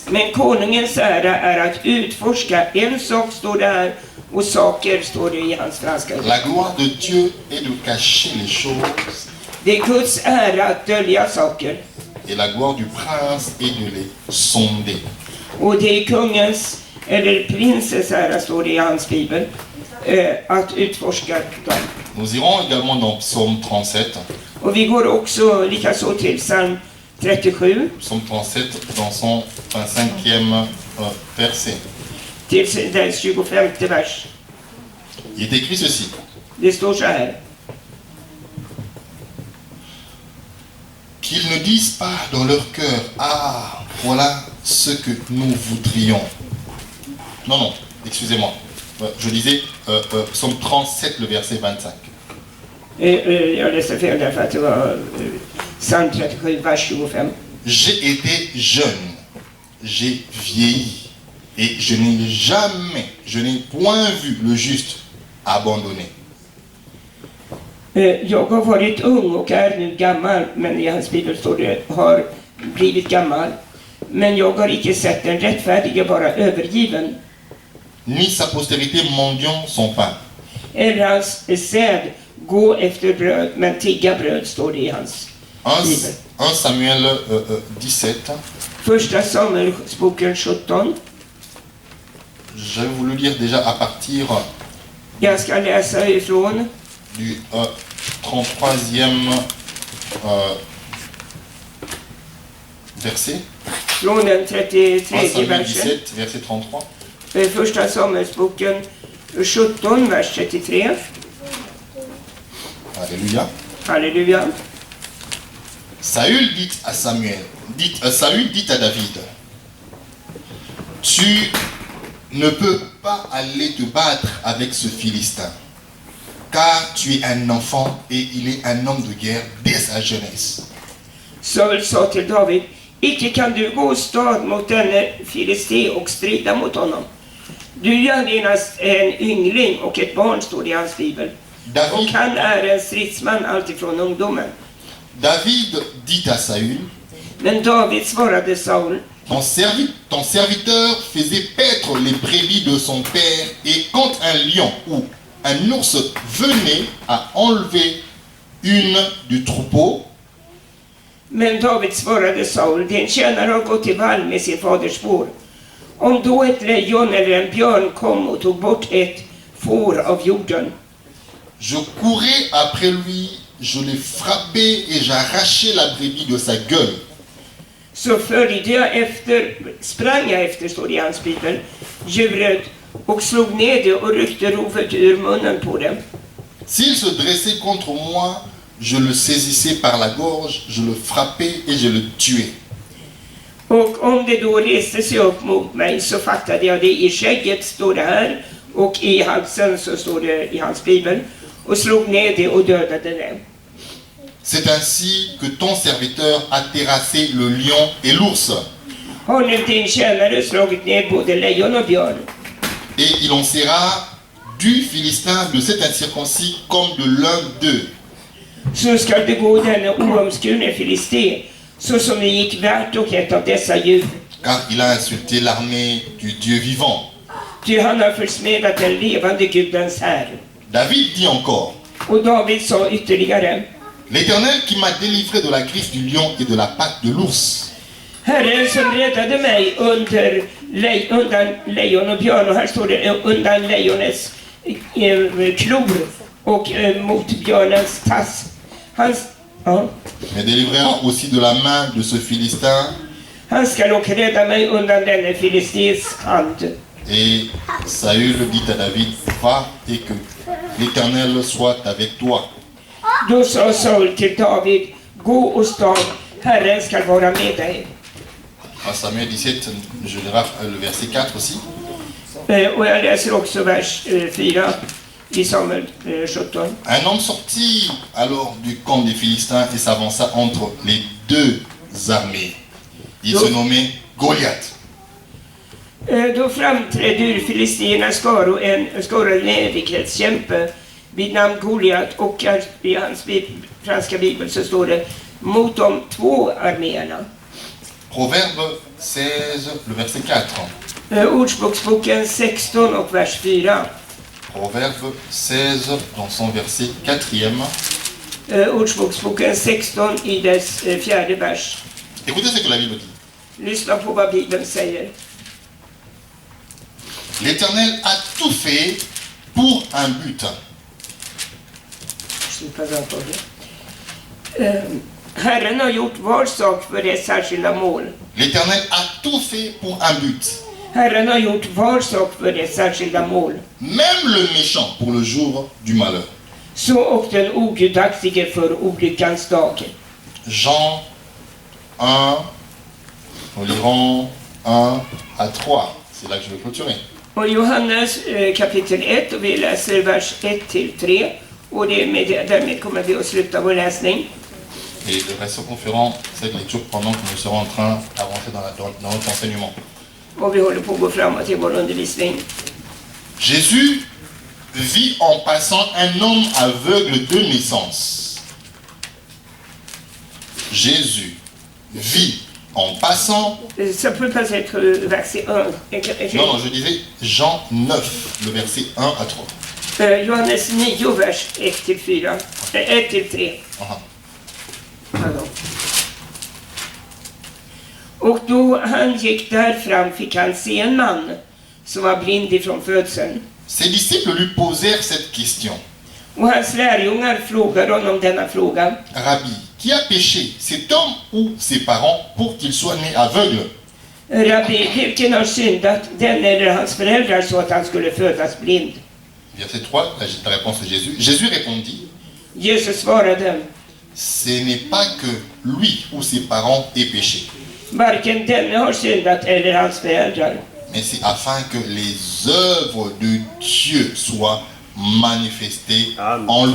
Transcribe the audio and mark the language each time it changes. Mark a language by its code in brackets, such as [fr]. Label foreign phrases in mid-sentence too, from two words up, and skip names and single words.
[sv] Men konungens ära är att utforska. En sak står det här och saker står det i hans franska. [fr] La gloire de Dieu est de cacher les choses. [sv] Det är Guds ära att dölja saker. [fr] Et la gloire du prince est de les sonder. [sv] Och det är kungens, eller prinsens ära står det i hans bibel, att utforska dem. [fr] Nous irons également dans Psaume 37. [sv] Och vi går också likaså till psalm 37. [fr] Psaume 37 dans son 25e verset. [sv] Till den 25 vers. [fr] Il est écrit ceci. [sv] Det står så här. [fr] Qu'ils ne disent pas dans leur cœur, ah, voilà ce que nous voudrions. Non, non, excusez-moi. Je disais Psaume 37, le verset 25. [sv] Jag läste fel därför att det var psalm 37, vers 25. [fr] J'ai été jeune, j'ai vieilli, et je n'ai point vu le juste abandonné. [sv] Jag har varit ung och är nu gammal, men i hans bibel står det har blivit gammal. Men jag har icke sett den rättfärdige vara övergiven. [fr] Ni sa postérité mendiant son pain. [sv] Eller hans säd gå efter bröd, men tigga bröd står det i hans bibel. 1 Samuel 17. Första Samuelsboken 17. [fr] Je vais vous le lire déjà à partir [sv] Jag ska läsa ifrån [fr] du 33e verset. [sv] från den 33 1 Samuel versen. [fr] 17, verset 33. [sv] Första Samuelsboken 17, vers 33. [fr] Alléluia. [sv] Halleluja. [fr] Saül dit à Saül dit à David, tu ne peux pas aller te battre avec ce Philistin, car tu es un enfant et il est un homme de guerre dès sa jeunesse. [sv] Saul sa till David, icke kan du gå stad mot denne filisté och strida mot honom. Du är genast en yngling och ett barn, står det i hans bibel. Och han är en stridsman alltifrån ungdomen. [fr] David dit à Saül, [sv] Men David svarade Saul: [fr] ton serviteur faisait paître les brebis de son père, et quand un lion ou un ours venait à enlever une du troupeau, [sv] Men David svarade Saul: din tjänare har gått till vall med sin faders får. Om då ett lejon eller en björn kom och tog bort ett får av jorden, [fr] je courais après lui, je l'ai frappé et j'arrachais la brebis de sa gueule. [sv] så följde jag efter, sprang jag efter, står det i hans bibel, djuret och slog ner det och ryckte rovet ur munnen på det. [fr] S'il se dressait contre moi, je le saisissais par la gorge, je le frappais et je le tuais. [sv] Och om det då reste sig upp mot mig så fattade jag det i skägget, står det här, och i halsen, så står det i hans bibel, och slog ner det och dödade det. [fr] C'est ainsi que ton serviteur a terrassé le lion et l'ours, [sv] Har nu din tjänare slagit ner både lejon och björn, [fr] et il en sera du Philistin de cet incirconcis comme de l'un d'eux. [sv] så skall det gå denne oomskurne filisté, så som det gick värt och ett av dessa djur. [fr] Car il a insulté l'armée du Dieu vivant. [sv] Ty han har försmädat den levande Gudens här. [fr] David dit encore, [sv] Och David sa ytterligare: [fr] l'Éternel qui m'a délivré de la griffe du lion et de la patte de l'ours. [sv] Herren som räddade mig undan lejon och björn, och här står det undan lejonets klor och mot björnens tass. [fr] Me délivrera aussi de la main de ce Philistin. [sv] Han ska dock rädda mig undan denne filistés hand. [fr] Et Saül dit à David, va et que l'Éternel soit avec toi. [sv] Då sa Saul till David: gå och stav, Herren ska vara med dig. [fr] À Samuel 17, je lirai le verset 4 aussi. [sv] Och jag läser också vers 4 i Samuel 17. [fr] Un homme sortit alors du camp des Philistins et s'avança entre les deux armées. Il se nommait Goliath. [sv] Då framträdde ur filisternas skara en evighetskämpe vid namn Goliat, och i hans franska bibel så står det mot de två arméerna. [fr] Proverbe 16, le verset 4. [sv] Ordspråksboken 16 och vers 4. [fr] Proverbe 16 dans son verset 4e. [sv] Ordspråksboken 16 i dess fjärde vers. [fr] Écoutez ce que la Bible dit. [sv] Lyssna på vad Bibeln säger. [fr] L'Éternel a tout fait pour un but. [sv] Herren har gjort var sak för ett särskilda mål. [fr] L'Éternel a tout fait pour un but. [sv] Herren har gjort var sak för ett särskilda mål. [fr] Même le méchant pour le jour du malheur. [sv] Så och den ogudaktige för olyckans dag. [fr] Jean 1, nous lirons 1 à 3. C'est là que je vais clôturer. [sv] Och Johannes kapitel 1, och vi läser vers 1-3. Och därmed kommer vi att sluta vår läsning. [fr] Et le reste conférant cette lecture pendant que nous serons en train d'avancer dans notre enseignement. [sv] Och vi håller på att gå framåt i vår undervisning. [fr] Jésus vit en passant un homme aveugle de naissance. Jésus vit en passant... Ça peut pas être verset 1. Non, je disais Jean 9, le verset 1 à 3. [sv] Johannes 9, vers 1-4. 1-3. [fr] Pardon. [sv] Och då han gick där fram fick han se en man som var blind ifrån födseln. [fr] Ses disciples lui posèrent cette question. [sv] Och hans lärjungar frågade honom denna fråga. [fr] Rabbi, qui a péché, cet homme ou ses parents, pour qu'il soit né aveugle? [sv] Rabbi, vilken har syndat, den eller hans föräldrar, så att han skulle födas blind? [fr] Verset 3, la réponse de Jésus. Jésus répondit, [sv] Jesus svarade: [fr] ce n'est pas que lui ou ses parents aient péché, [sv] varken denne har syndat eller hans föräldrar, [fr] mais c'est afin que les œuvres de Dieu soient manifestées en lui.